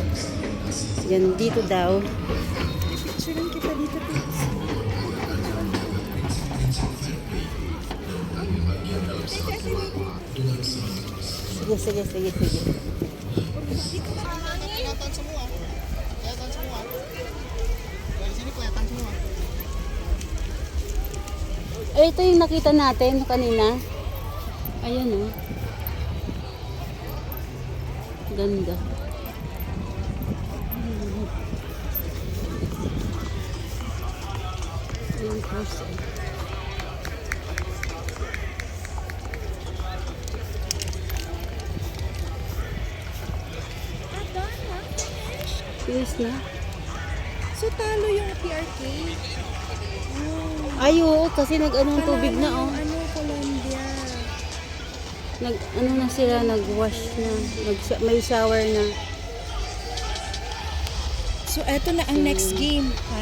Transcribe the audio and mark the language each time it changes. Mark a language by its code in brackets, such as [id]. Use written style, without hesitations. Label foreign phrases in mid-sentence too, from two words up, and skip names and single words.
[tl] Yan, dito daw. Picture lang kita dito, please. Sige, sige, sige, sige. Kelihatan semua. Kelihatan semua. Dari sini kelihatan semua. Eh, ito yung nakita natin kanina. Ayan, oh. Ganda. Yung person. Finish na. So, talo yung PRK. Oh. Ay, oo, kasi nag-anong tubig na, oh. Ano, Colombia. Ano na sila, nag-wash na. May shower na. So, eto na ang [en] next game. [tl] Ha?